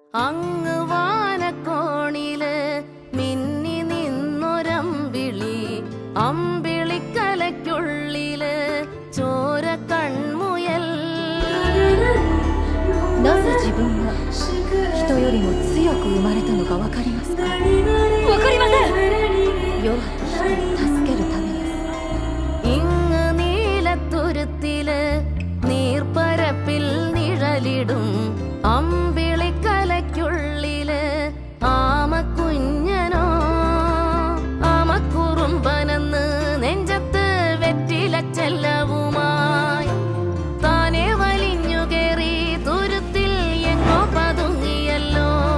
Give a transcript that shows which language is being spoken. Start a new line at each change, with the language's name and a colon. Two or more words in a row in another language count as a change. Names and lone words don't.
Malayalam: അങ്ങ് വാനക്കോണില് മിന്നി നിന്നൊരമ്പിളി, അമ്പിളിക്കലയ്ക്കുള്ളില് ചോര കൺമുയൽ.
Japanese: なぜ自分が人よりも強く生まれたのか分かりますか？分かりません。弱き人を助けるためです。
Malayalam: ഇങ്ങ് നീലത്തുരുത്തില് നീർപ്പരപ്പിൽ നിഴലിടും അമ്പിളിക്കലയ്ക്കുള്ളില് ആമക്കുഞ്ഞനോ, ആമക്കുറുമ്പനെന്ന് നെഞ്ചത്ത് വെറ്റില ചെല്ലവുമായി താനെ വലിഞ്ഞു കേറി തുരുത്തിൽ എങ്ങോ പതുങ്ങിയല്ലോ.